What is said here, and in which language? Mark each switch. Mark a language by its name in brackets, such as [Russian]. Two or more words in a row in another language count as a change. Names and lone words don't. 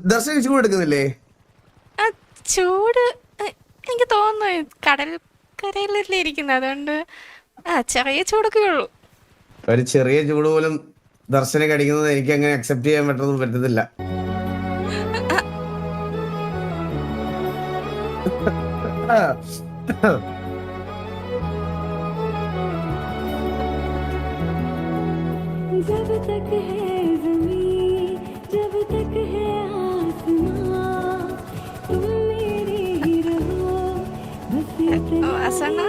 [Malayalam] ദർശനം ചൂട് എടുക്കുന്നില്ലേ? ചൂട് എനിക്ക് തോന്നുന്നു കടൽക്കരയിലല്ലേ ഇരിക്കുന്നത്, അതുകൊണ്ട് ചെറിയ ചൂടൊക്കെ ഉള്ളൂ. ഒരു ചെറിയ ചൂട് പോലും ദർശനം കടിക്കുന്നത് എനിക്ക് അങ്ങനെ അക്സെപ്റ്റ് ചെയ്യാൻ പറ്റത്തില്ല. [Hindi] जब तक है ज़मीं, जब तक है आसमां, तुम मेरे ही रहो, बस इतना